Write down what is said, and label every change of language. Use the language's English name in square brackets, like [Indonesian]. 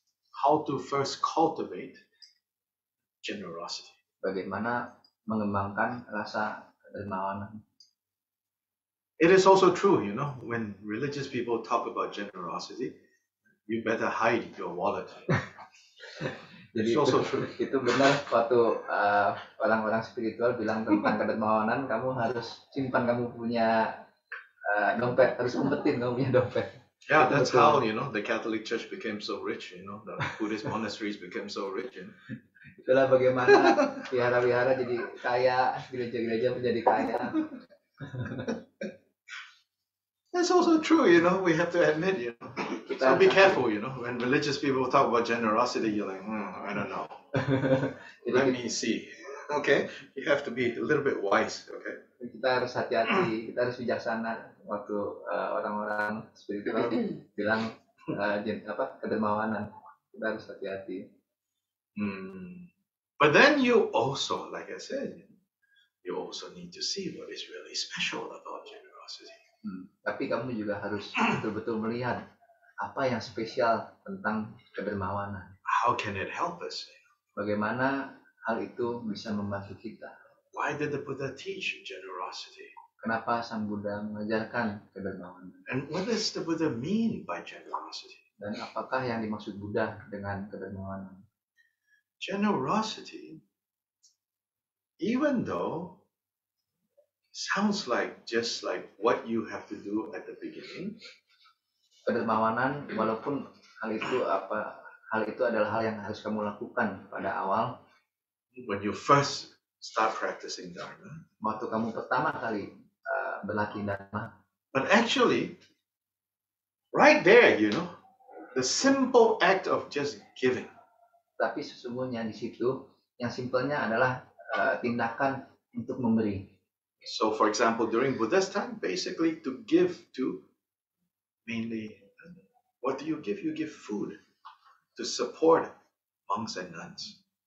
[English] How to first cultivate generosity. [Indonesian] Bagaimana mengembangkan rasa kedermawanan. [English] It is also true, when religious people talk about generosity, you better hide your wallet. [Indonesian] Jadi [English] It's also true. [Indonesian] Itu benar waktu orang-orang spiritual bilang tentang kedermawanan, kamu harus simpan, kamu punya dompet, harus umpetin kamu punya dompet. [English] Yeah, that's how, the Catholic Church became so rich, the Buddhist monasteries became so rich. [Indonesian] Itulah bagaimana wihara-wihara jadi kaya, gereja-gereja menjadi kaya. [English] That's also true, we have to admit, So be careful, when religious people talk about generosity, you're like, I don't know. Let me see. Okay, you have to be a little bit wise, okay? [Indonesian] Kita harus hati-hati, kita harus bijaksana waktu orang-orang spiritual bilang kedermawanan. Kita harus hati-hati. [English] But then you also, like I said, you also need to see what is really special about generosity. [Indonesian] Tapi kamu juga harus betul-betul melihat apa yang spesial tentang kedermawanan. [English] How can it help us? [Indonesian] Bagaimana hal itu bisa membantu kita? [English] Why did the Buddha teach generosity? [Indonesian] Kenapa Sang Buddha mengajarkan kedermawanan? [English] And what does the Buddha mean by generosity? [Indonesian] Dan apakah yang dimaksud Buddha dengan kedermawanan? [English] Generosity, even though sounds like just like what you have to do at the beginning. [Indonesian] Kedermawanan, walaupun hal itu adalah hal yang harus kamu lakukan pada awal. [English] When you first start practicing dharma. [Indonesian] Waktu kamu pertama kali berlatih dharma. [English] But actually, right there, the simple act of just giving. [Indonesian] Tapi sesungguhnya di situ yang simpelnya adalah tindakan untuk memberi. [English] So, for example, during Buddha's time, basically to give to mainly, what do you give? You give food to support monks and nuns.